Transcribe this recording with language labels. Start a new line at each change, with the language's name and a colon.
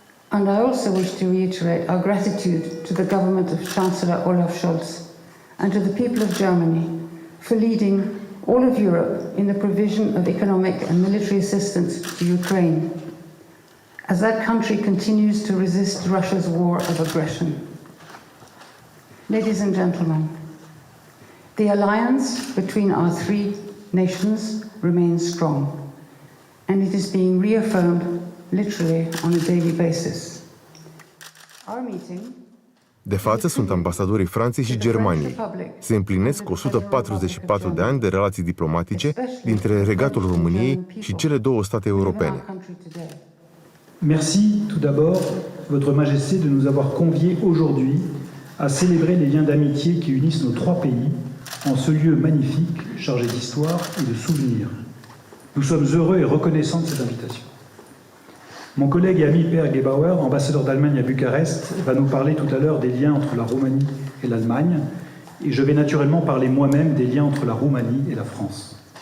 English: And I also wish to reiterate our gratitude to the government of Chancellor Olaf Scholz and to the people of Germany for leading all of Europe in the provision of economic and military assistance to Ukraine, as that country continues to resist Russia's war of aggression. Ladies and gentlemen, the alliance between our 3 nations remains strong, and it is being reaffirmed literally on a daily basis. Our meeting.
Romanian: De față sunt ambasadorii Franței și Germaniei. Se împlinesc 144 de ani de relații diplomatice dintre Regatul României și cele 2 state europene.
French: Merci tout d'abord, Votre Majesté, de nous avoir conviés aujourd'hui à célébrer les liens d'amitié qui unissent nos 3 pays en ce lieu magnifique, chargé d'histoire et de souvenirs. Nous sommes heureux et reconnaissants de cette invitation. Mon collègue et ami Per Gebauer, ambassadeur d'Allemagne à Bucarest, va nous parler tout à l'heure des liens entre la Roumanie et l'Allemagne, et je vais naturellement parler moi-même des liens entre la Roumanie et la France.